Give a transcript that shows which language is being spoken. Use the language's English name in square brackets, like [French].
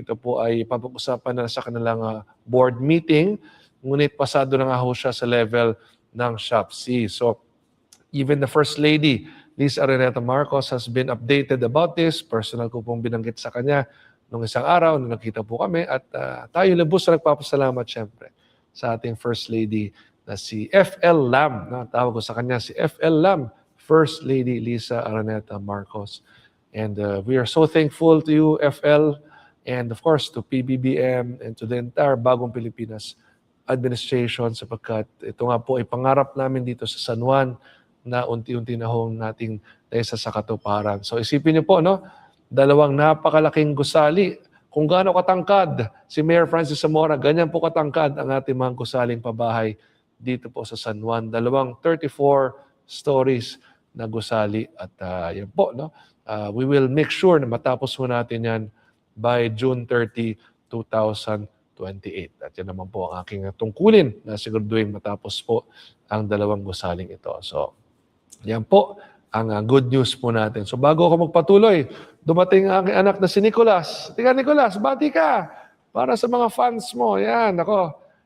[Filipino] Ito po ay papag-usapan na sa kanilang board meeting. Ngunit pasado na nga ho siya sa level ng SHOPC. [English] So even the First Lady, Lisa Araneta Marcos, has been updated about this. [Filipino] Personal ko pong binanggit sa kanya nung isang araw na nakita po kami. At tayo lubos na nagpapasalamat syempre sa ating First Lady na si F.L. Lam. Tawag ko sa kanya si F.L. Lam, First Lady Lisa Araneta Marcos. [English] And we are so thankful to you, FL, and of course to PBBM and to the entire Bagong Pilipinas administration [Filipino] sapagkat ito nga po ay pangarap namin dito sa San Juan na unti-unti na hong nating naisa sa katuparan. So isipin niyo po, no? Dalawang napakalaking gusali. Kung gaano katangkad si Mayor Francis Zamora, ganyan po katangkad ang ating mga gusaling pabahay dito po sa San Juan. Dalawang 34 stories na gusali at yan po, no? [English] We will make sure [Filipino] na matapos mo natin yan [English] by June 30, 2028. [Filipino] At yan naman po ang aking tungkulin na siguraduhin matapos po ang dalawang gusaling ito. So, yan po ang good news po natin. So, bago ako magpatuloy, dumating ang aking anak na si Nicolas. Tika, Nicolas, bati ka! Para sa mga fans mo. Yan, ako.